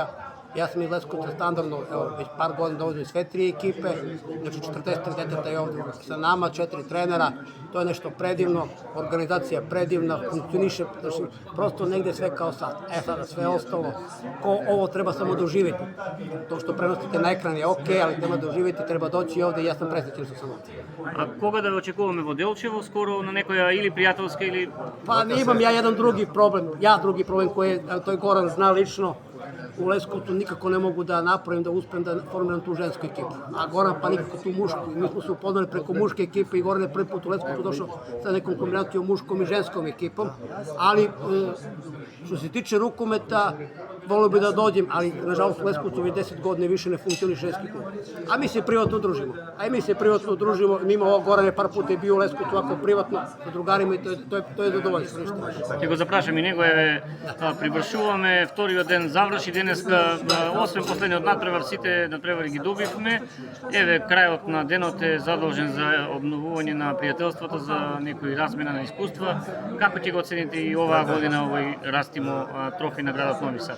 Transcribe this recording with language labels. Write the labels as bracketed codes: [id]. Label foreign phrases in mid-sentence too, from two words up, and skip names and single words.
[sr] Ja sam iz Leskovca standardno, evo, već par godina dolazim sve 3 ekipe, znači 40 deteta je ovdje sa nama, 4 trenera, to je nešto predivno, organizacija predivna, funkcioniše, znači prosto negde sve kao sad. Sada sve ostalo, ovo treba samo doživjeti. To što prenosite na ekran je okej, ali treba doživjeti, treba doći ovdje i ja sam presrećen što sam ovdje. [mk] А кога да очекуваме во Делчево, скоро на некоја или пријателска или... [sr] Pa imam ja jedan drugi problem, koji to je Goran zna lično. U Leskovcu nikako ne mogu da napravim, da uspem da formiram tu žensku ekipu. A Goran pa nikako tu mušku. Mi smo se upoznali preko muške ekipe i Goran je prvi put u Leskovcu došao sa nekom kombinacijom muškom i ženskom ekipom. Ali što se tiče rukometa, volio bi da dođem, ali nažalost u Leskovcu već 10 godina više ne funkcioniše ženski klub. A mi se privatno družimo. Mimo Goran je par puta bio u Leskovcu ovako privatno sa drugarima i to je zadovoljstvo. [mk] Ќе го запрашам и него, еве, привршуваме вториот ден заврши денеска, освен последниот надпревар, сите надпревари ги добивме. Еве, крајот на денот е задолжен за обновување на пријателството, за некои размена на искуства. Како ќе го оцените и оваа година овој Растимо трофи на градот Нови Сад?